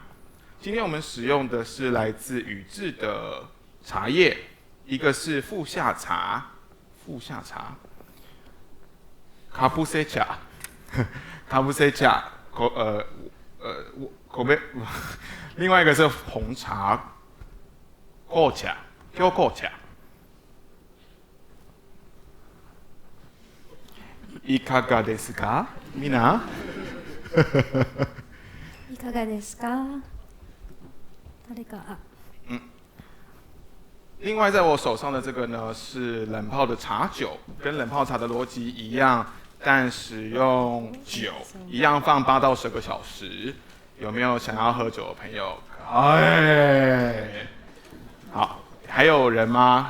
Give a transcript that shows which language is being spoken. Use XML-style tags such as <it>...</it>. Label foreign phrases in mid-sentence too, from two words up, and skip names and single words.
<zh>今天我们使用的是来自宇治的茶叶，一个是富夏茶，卡布塞茶，卡布塞茶，另外一个是红茶，紅茶，京紅茶。</zh> <ja>いかがですか、みんな？いかがですか？誰か</ja> <zh>另外，在我手上的这个呢是冷泡的茶酒，跟冷泡茶的逻辑一样，但使用酒一样放8到10个小时。有没有想要喝酒的朋友？好，还有人吗？</zh>